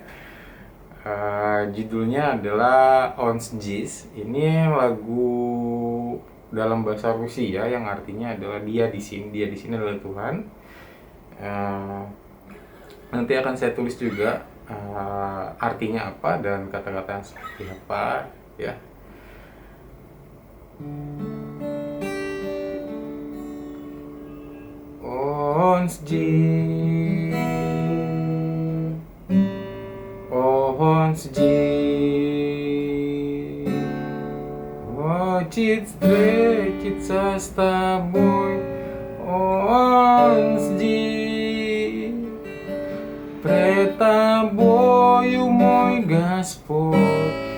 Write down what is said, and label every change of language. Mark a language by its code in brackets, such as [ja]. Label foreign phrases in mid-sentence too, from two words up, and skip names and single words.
[id] Judulnya adalah Ons Jis. Ini lagu dalam bahasa Rusia yang artinya adalah Dia di sini. Dia di sini adalah Tuhan. Nanti akan saya tulis juga artinya apa dan kata-kata seperti apa ya. [ru] Ons Jis, Ons Jis, хочет встретиться с тобой, Он здесь, пред тобою, мой Господь,